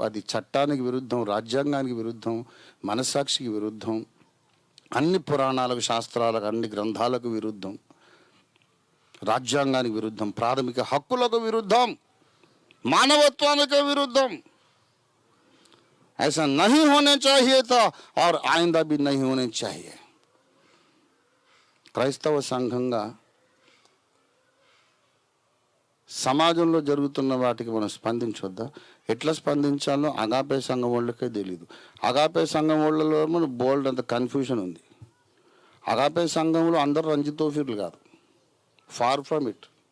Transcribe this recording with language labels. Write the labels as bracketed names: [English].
[Telugu] అది చట్టానికి విరుద్ధం, రాజ్యాంగానికి విరుద్ధం, మనస్సాక్షికి విరుద్ధం, అన్ని పురాణాలకు, శాస్త్రాలకు, అన్ని గ్రంథాలకు విరుద్ధం, రాజ్యాంగానికి విరుద్ధం, ప్రాథమిక హక్కులకు విరుద్ధం, మానవత్వానికి విరుద్ధం. [Hindi] ऐसा नहीं होने चाहिए था और आइंदा भी नहीं होने चाहिए. [Telugu] క్రైస్తవ సంఘంగా సమాజంలో జరుగుతున్న వాటికి మనం స్పందించొద్దా? ఎట్లా స్పందించాలో అగాపే సంఘం వాళ్ళకే తెలియదు. అగాపే సంఘం వాళ్ళలో మన బోల్డ్ అంత కన్ఫ్యూషన్ ఉంది. అగాపే సంఘంలో అందరూ రంజితోఫీర్లు కాదు, [English] Far from it.